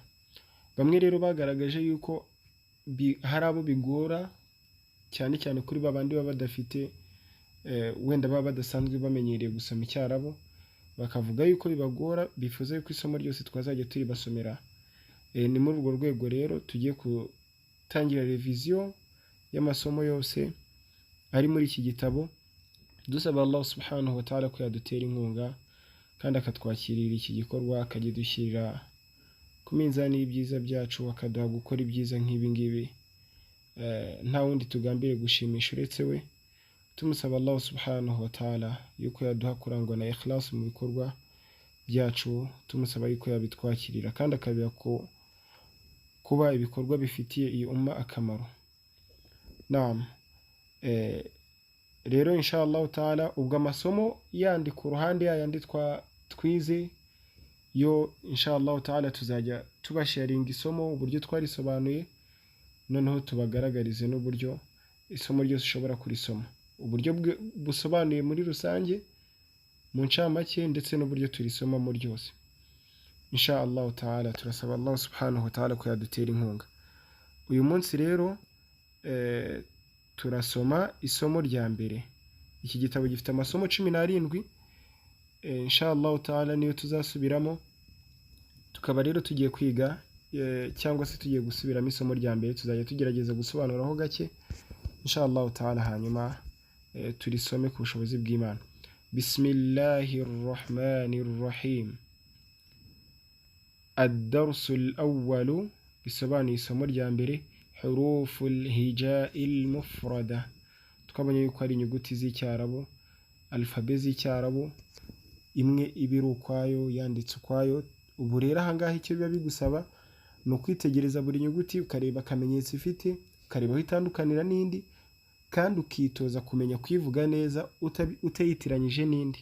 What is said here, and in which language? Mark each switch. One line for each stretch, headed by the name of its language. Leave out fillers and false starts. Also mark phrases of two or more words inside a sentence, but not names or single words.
Kinyarwanda: Bamwe rero bagaragaje yuko hari abo bigora, cyane cyane kuri babandi baba badafite wenda baba badasanzwe bamenyereye gusoma Icyarabu, bakavuga yuko bibagora, bifuza yuko isomo ryose twazajya turibasomera. Ni muri urwo rwego rero tugiye gutangira revision y'amasomo yose ari muri iki gitabo, dusaba
Arabic: الله سبحانه وتعالى
Kinyarwanda: ko yadutera inkunga kandi akatwakirira iki gikorwa, akagidushyirira ku minzani y'ibyiza byacu, akaduha gukora ibyiza nk'ibi ngibi nta wundi tugambiriye gushimisha uretse we. Tumusaba
Arabic: الله سبحانه وتعالى
Kinyarwanda: yuko yaduha kurangwa na ikhlas mu bikorwa byacu, tumusaba yuko yabitwakirira kandi akabiha kuba ibikorwa bifitiye iyi umma akamaro. Naam. Rero
Arabic: إن شاء الله تعالى,
Kinyarwanda: ubwo amasomo yandi ku ruhande yandi twize yo
Arabic: إن شاء الله تعالى
Kinyarwanda: tuzajya tubasharinga isomo uburyo twarisobanuye, noneho tubagaragarize n'uburyo isomo ryose ushobora kurisoma, uburyo busobanuye muri rusange mu ncamake, ndetse n'uburyo turisomamo ryose.
Arabic: إن شاء الله تعالى
Kinyarwanda: turasaba
Arabic: الله سبحانه وتعالى
Kinyarwanda: ko yadutera inkunga. Uyu munsi rero turasoma isomo rya mbere. Iki gitabo gifite amasomo 17.
Arabic: إن شاء الله تعالى
Kinyarwanda: niyo tuzasubiramo, tukaba rero tugiye kwiga cyangwa se tugiye gusubiramo isomo rya mbere. Tuzajya tugerageza gusobanuraho gake
Arabic: إن شاء الله تعالى,
Kinyarwanda: hanyuma turisome ku bushobozi bw'Imana.
Arabic: بسم الله الرحمن الرحيم. الدرس الأول,
Kinyarwanda: bisobanuye isomo rya mbere,
Arabic: حروف الهجاء المفردة.
Kinyarwanda: Twabonye yuko ari inyuguti z'Icyarabu, alfabe z'Icyarabu, imwe ibiri ukwayo, yanditse ukwayo. Ubu rero aha ngaha icyo biba bigusaba ni ukwitegereza buri nyuguti, ukareba akamenyetso ifite, ukareba aho itandukanira n'indi, kandi ukitoza kumenya kwivuga neza utayitiranyije n'indi.